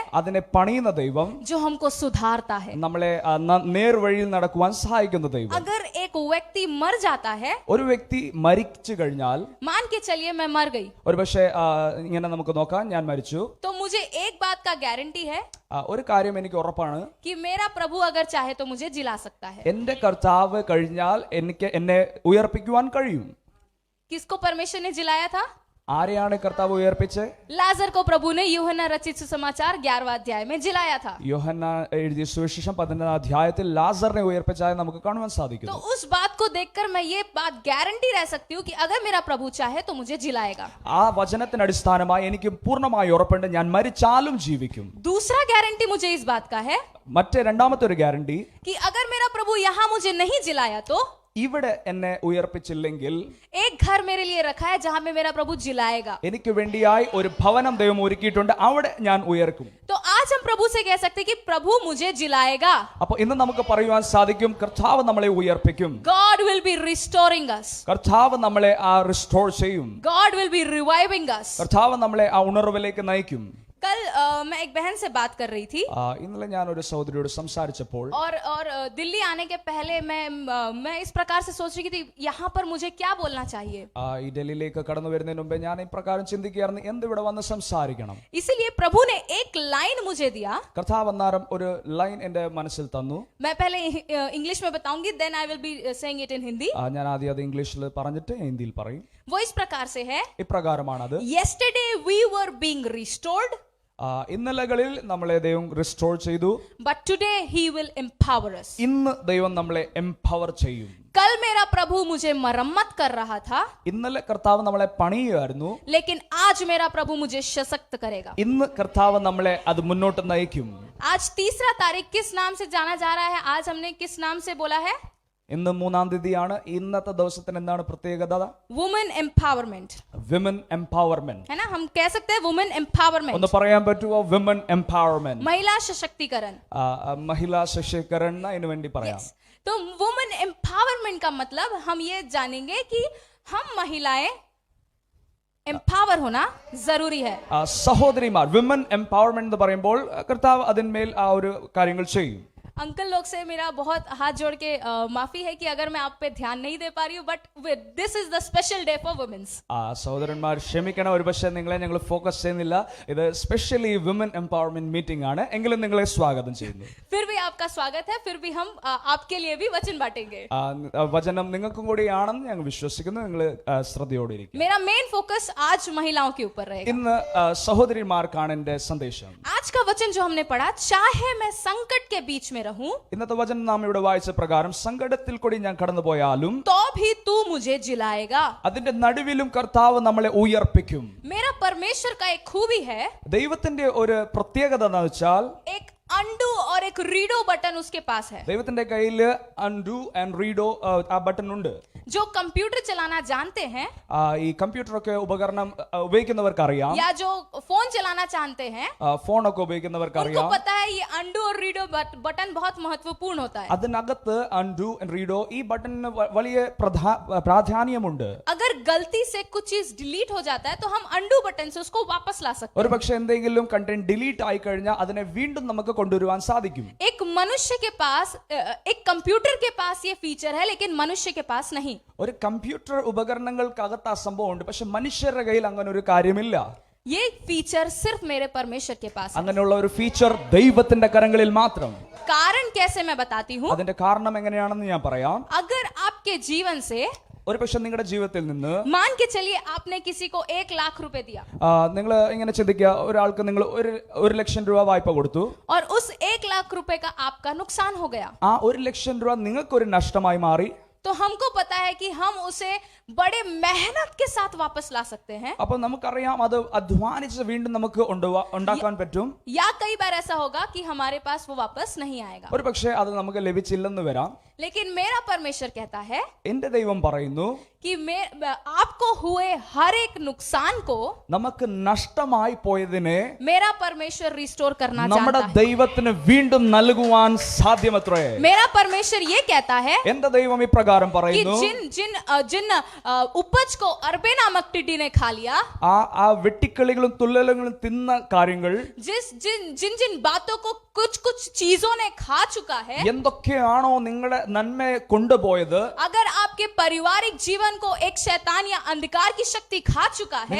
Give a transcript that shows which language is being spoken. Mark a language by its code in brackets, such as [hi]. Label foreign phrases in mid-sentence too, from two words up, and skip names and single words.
[ml] അതിനെ പണിയുന്ന ദൈവം, [hi] जो हमको सुधारता है. [ml] നമ്മളെ നേർവഴിയിൽ നടക്കുവാൻ സഹായിക്കുന്ന ദൈവം. [hi] अगर एक व्यक्ति मर जाता है, [ml] ഒരു വ്യക്തി മരിച്ചു കഴിഞ്ഞാൽ, [hi] मान के चलिए मैं मर गई, [ml] ഒരു പക്ഷേ ഇങ്ങനെ നമുക്ക് നോക്കാം, ഞാൻ മരിച്ചു, [hi] तो मुझे एक बात का गारंटी है [ml] ഒരു കാര്യം എനിക്ക് ഉറപ്പാണ്, [hi] कि मेरा प्रभु अगर चाहे तो मुझे जिला सकता है. [ml] എന്റെ കർത്താവ് കഴിഞ്ഞാൽ എന്നെ ഉയർപ്പിക്കുവാൻ കഴിയും. [hi] किसको परमेश्वर ने जिलाया था? [ml] ആരെയാണ് കർത്താവ് ഉയർപ്പിച്ച്? [hi] लाजर को प्रभु ने यूहन्ना रचित सुसमाचार 11वां अध्याय में जिलाया था. [ml] യോഹന്നാൻ എഴുതിയ സുവിശേഷം 11ാം അധ്യായത്തിൽ ലാസറിനെ ഉയർപ്പിച്ചതായി നമുക്ക് കാണുവാൻ [hi] तो [ml] സാധിക്കുന്നു. [hi] उस बात को देखकर मैं ये बात गारंटी रह सकती हूँ कि अगर मेरा प्रभु चाहे तो मुझे जिलाएगा. [ml] ആ വചനത്തിന് അടിസ്ഥാനമായി എനിക്ക് പൂർണ്ണമായി ഉറപ്പുണ്ട്, ഞാൻ മരിച്ചാലും ജീവിക്കും. [hi] दूसरा गारंटी मुझे इस बात का है [ml] മറ്റേ രണ്ടാമത്തെ ഒരു ഗ്യാരണ്ടി, [hi] कि अगर मेरा प्रभु यहाँ मुझे नहीं जिलाया तो [ml] ഇവിടെ എന്നെ ഉയർപ്പിച്ചില്ലെങ്കിൽ [hi] एक घर मेरे लिए रखा है जहां में मेरा प्रभु जिलाएगा. [ml] എനിക്ക് വേണ്ടിയായി ഒരു ഭവനം ദൈവം ഒരുക്കിയിട്ടുണ്ട്, അവിടെ ഞാൻ ഉയർക്കും. [hi] तो आज हम प्रभु से कह सकते हैं कि प्रभु मुझे जिलाएगा. [ml] അപ്പൊ ഇന്ന് നമുക്ക് പറയുവാൻ സാധിക്കും, കർത്താവ് നമ്മളെ ഉയർപ്പിക്കും. [en] God will be restoring us. [ml] കർത്താവ് നമ്മളെ റിസ്റ്റോർ ചെയ്യും. [en] God will be reviving us. [ml] കർത്താവ് നമ്മളെ ആ ഉണർവിലേക്ക് നയിക്കും. [hi] कल मैं एक बहन से बात कर रही थी [ml] ഇന്നലെ ഞാൻ ഒരു സഹോദരിയോട് സംസാരിച്ചപ്പോൾ [hi] और दिल्ली आने के पहले मैं इस प्रकार से सोच रही थी यहाँ पर मुझे क्या बोलना चाहिए. [ml] ഈ ഡൽഹിയിലേക്ക് കടന്നു വരുന്നതിന് മുമ്പേ ഞാൻ ഇപ്രകാരം ചിന്തിക്കുകയായിരുന്നു, എന്ത് ഇവിടെ വന്ന് സംസാരിക്കണം. [hi] इसीलिए प्रभु ने एक लाइन मुझे दिया. [ml] കർത്താവ് അന്നേരം ഒരു ലൈൻ എന്റെ മനസ്സിൽ തന്നു. [hi] मैं पहले इंग्लिश में बताऊंगी, [en] Then I will be saying it in Hindi. [ml] ഞാൻ ആദ്യം അത് ഇംഗ്ലീഷിൽ പറഞ്ഞിട്ട് ഹിന്ദിയിൽ പറയും. [hi] वो इस प्रकार से है, [ml] ഇപ്രകാരമാണത്. [en] yesterday we were being restored, [ml] ഇന്നലകളിൽ നമ്മളെ ദൈവം റിസ്റ്റോർ ചെയ്തു, [en] but today he will empower us. [ml] ഇന്ന് ദൈവം നമ്മളെ എംപവർ ചെയ്യും. [hi] कल मेरा प्रभु मुझे मरम्मत कर रहा था, [ml] ഇന്നലെ കർത്താവ് നമ്മളെ പണിയുകയായിരുന്നു, [hi] लेकिन आज मेरा प्रभु मुझे सशक्त करेगा. [ml] ഇന്ന് കർത്താവ് നമ്മളെ അത് മുന്നോട്ട് നയിക്കും. [hi] आज 3 तारीख किस नाम से जाना जा रहा है? आज हमने किस नाम से बोला है? [ml] ഇന്ന് 3-ാം തീയതിയാണ്. ഇന്നത്തെ ദിവസത്തിന് എന്താണ് പ്രത്യേകത? [en] women empowerment, women empowerment. [hi] है ना? हम कह सकते हैं [en] women empowerment. [ml] ഒന്ന് പറയാൻ പറ്റുമോ? [en] women empowerment, [hi] महिला सशक्तिकरण. महिला सशक्तिकरण [ml] അതിനു വേണ്ടി പറയാം. [hi] तो [en] women empowerment [hi] का मतलब हम ये जानेंगे कि हम महिलाएं एम्पावर होना जरूरी है. [ml] സഹോദരിമാർ, [en] women empowerment [ml] എന്ന് പറയുമ്പോൾ കർത്താവ് അതിന്മേൽ ആ ഒരു കാര്യങ്ങൾ ചെയ്യും. [hi] अंकल लोग से मेरा बहुत हाथ जोड़ के माफी है कि अगर मैं आप पे ध्यान नहीं दे पा रही हूँ, [en] But this is the special day for womens. [ml] സഹോദരന്മാർ ക്ഷമിക്കണം, ഒരു പക്ഷേ നിങ്ങളെ ഞങ്ങൾ ഫോക്കസ് ചെയ്യുന്നില്ല. ഇത് [en] specially women empowerment meeting [ml] ആണ്, എങ്കിലും നിങ്ങളെ സ്വാഗതം ചെയ്യുന്നു. [hi] फिर भी आपका स्वागत है, फिर भी हम आपके लिए भी वचन बांटेंगे. [ml] വചനം നിങ്ങൾക്കും കൂടിയാണെന്ന് ഞങ്ങൾ വിശ്വസിക്കുന്നു. നിങ്ങൾ ശ്രദ്ധയോടെ ഇരിക്കും. [hi] मेरा [en] main focus [hi] आज महिलाओं के ऊपर रहेगा. [ml] ഇന്ന് സഹോദരിമാർക്കാണ് എന്റെ സന്ദേശം. [hi] आज का वचन जो हमने पढ़ा, चाहे मैं संकट के बीच में रहूं, [ml] ഇന്നത്തെ വചനം നാം ഇവിടെ വായിച്ച പ്രകാരം സങ്കടത്തിൽ കൂടി ഞാൻ കടന്നു പോയാലും [hi] तो भी तू मुझे जिलाएगा. [ml] അതിന്റെ നടുവിലും കർത്താവ് നമ്മളെ ഉയർപ്പിക്കും. [hi] मेरा परमेश्वर का एक खूबी है, [ml] ദൈവത്തിന്റെ ഒരു പ്രത്യേകത എന്താണെന്ന് വെച്ചാൽ [hi] एक अंडू और एक [en] redo button [hi] उसके पास है. [ml] ദൈവത്തിന്റെ കയ്യിൽ [en] undo and redo [ml] ആ ബട്ടൺ ഉണ്ട്. [hi] जो कंप्यूटर चलाना जानते हैं [ml] ഈ കമ്പ്യൂട്ടറൊക്കെ ഉപകരണം ഉപയോഗിക്കുന്നവർക്ക് അറിയാം, [hi] या जो फोन चलाना जानते हैं, [ml] ഫോണൊക്കെ ഉപയോഗിക്കുന്നവർക്ക് [hi] उनको [ml] അറിയാം. [hi] पता है ये अंडू और [en] redo button [hi] बहुत महत्वपूर्ण होता है. [ml] അതിനകത്ത് [en] undo and redo [ml] ഈ ബട്ടണിന് വലിയ പ്രാധാന്യമുണ്ട്. [hi] अगर गलती से कुछ चीज डिलीट हो जाता है तो हम [en] undo button [hi] से उसको वापस ला सकते [ml] ഒരു പക്ഷെ എന്തെങ്കിലും [en] content delete [ml] ആയി കഴിഞ്ഞാൽ അതിനെ വീണ്ടും നമുക്ക് കൊണ്ടുവരുവാൻ സാധിക്കും. [hi] हैं. एक मनुष्य के पास एक कंप्यूटर के पास ये फीचर है, लेकिन मनुष्य के पास नहीं. [ml] ഒരു കമ്പ്യൂട്ടർ ഉപകരണങ്ങൾക്കകത്ത് ആ സംഭവം ഉണ്ട്, പക്ഷെ മനുഷ്യരുടെ കയ്യിൽ അങ്ങനെ ഒരു കാര്യമില്ല. [hi] ये फीचर सिर्फ मेरे परमेश्वर के पास है. [ml] അങ്ങനെയുള്ള ഒരു ഫീച്ചർ ദൈവത്തിന്റെ കരങ്ങളിൽ മാത്രം. [hi] कारण कैसे मैं बताती हूँ. [ml] അതിന്റെ കാരണം എങ്ങനെയാണെന്ന് ഞാൻ പറയാം. [hi] अगर आपके जीवन से [ml] ഒരു പക്ഷെ നിങ്ങളുടെ ജീവിതത്തിൽ നിന്ന് [hi] मान के चलिए आपने किसी को 1 लाख रुपए दिया, [ml] നിങ്ങൾ ഇങ്ങനെ ചിന്തിക്കുക, ഒരാൾക്ക് നിങ്ങൾ 1,00,000 രൂപ വായ്പ കൊടുത്തു. [hi] और उस 1 लाख रुपए का आपका नुकसान हो गया, [ml] ആ 1,00,000 രൂപ നിങ്ങൾക്കൊരു നഷ്ടമായി മാറി. [hi] तो हमको पता है कि हम उसे बड़े मेहनत के साथ वापस ला सकते हैं. [ml] അപ്പൊ നമുക്കറിയാം അത് അധ്വാനിച്ച് വീണ്ടും നമുക്ക് ഉണ്ടാക്കാൻ പറ്റും. [hi] या कई बार ऐसा होगा कि हमारे पास वो वापस नहीं आएगा. [ml] ഒരു പക്ഷേ അത് നമുക്ക് ലഭിച്ചില്ലെന്ന് വരാം. [hi] लेकिन मेरा परमेश्वर कहता है [ml] എന്റെ ദൈവം പറയുന്നു, [hi] कि आपको हुए हर एक नुकसान को [ml] നമുക്ക് നഷ്ടമായി പോയതിനെ [hi] मेरा परमेश्वर रिस्टोर करना [ml] നമ്മുടെ [hi] चाहता है. [ml] ദൈവത്തിന് വീണ്ടും നൽകുവാൻ സാധ്യമത്രേ. [hi] मेरा परमेश्वर ये कहता है [ml] എന്റെ ദൈവം ഇപ്രകാരം [hi] कि [ml] പറയുന്നു, [hi] जिन उपज को अरबे नामक टिड्डी ने खा लिया, [ml] ആ വെട്ടിക്കിളികളും തുള്ളലുകളും തിന്ന കാര്യങ്ങൾ, [hi] जिन जिन बातों को कुछ कुछ चीजों ने खा चुका है, [ml] എന്തൊക്കെയാണോ നിങ്ങളുടെ നന്മയെ കൊണ്ടുപോയത്, [hi] अगर आपके पारिवारिक जीवन को एक शैतान या अंधकार की शक्ति खा चुका है,